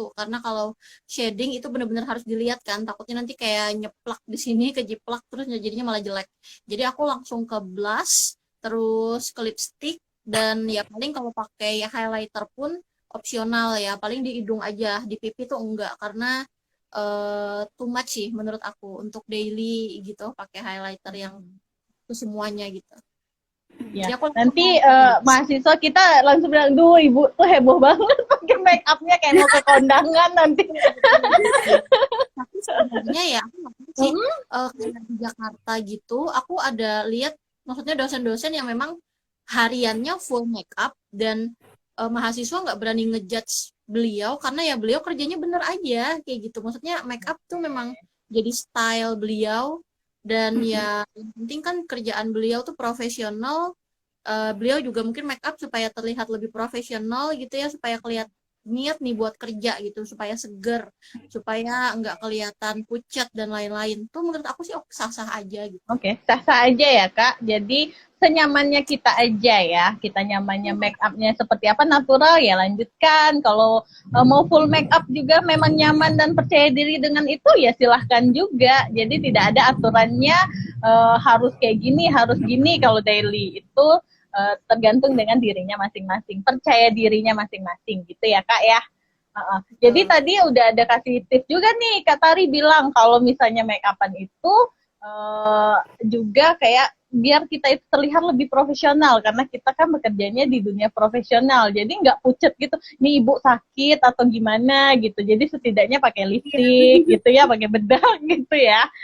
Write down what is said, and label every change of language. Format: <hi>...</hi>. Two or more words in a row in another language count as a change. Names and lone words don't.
<id>Karena kalau shading itu bener-bener harus dilihat kan, takutnya nanti kayak nyeplak di sini, kejiplak terus jadinya malah jelek. Jadi aku langsung ke blush, terus ke lipstick, dan ya paling kalau pakai highlighter pun opsional ya, paling di hidung aja, di pipi tuh enggak karena</id> <en>too much</en> <id>sih menurut aku untuk daily gitu pakai highlighter yang itu semuanya gitu. Ya, Jadi aku nanti mahasiswa kita langsung bilang, duh ibu tuh heboh banget pakai make upnya kayak mau ke kondangan nanti. tapi sebenarnya ya aku nggak tahu sih kayak di Jakarta gitu aku ada lihat maksudnya dosen-dosen yang memang hariannya</id> <en>full make up</en> <id>dan mahasiswa nggak berani ngejudge beliau karena ya beliau kerjanya bener aja kayak gitu. Maksudnya make up tuh memang jadi style beliau dan ya yang penting kan kerjaan beliau tuh profesional. Beliau juga mungkin make up supaya terlihat lebih profesional gitu ya, supaya kelihatan niat nih buat kerja gitu, supaya seger, supaya nggak kelihatan pucat dan lain-lain. Tuh menurut aku sih sah-sah aja gitu. Oke, sah-sah aja ya Kak. Jadi senyamannya kita aja ya. Kita nyamannya make upnya seperti apa, natural ya lanjutkan. Kalau mau</id> <en>full make up</en> <id>juga memang nyaman dan percaya diri dengan itu ya silahkan juga. Jadi tidak ada aturannya harus kayak gini, harus gini kalau daily. Itu tergantung dengan dirinya masing-masing, percaya dirinya masing-masing gitu ya Kak ya. Jadi tadi udah ada kasih tips juga nih Kak Tari bilang kalau misalnya make upan itu juga kayak biar kita itu terlihat lebih profesional karena kita kan bekerjanya di dunia profesional, jadi nggak pucet gitu nih ibu sakit atau gimana gitu, jadi setidaknya pakai lipstick gitu ya, pakai bedak gitu ya.</id>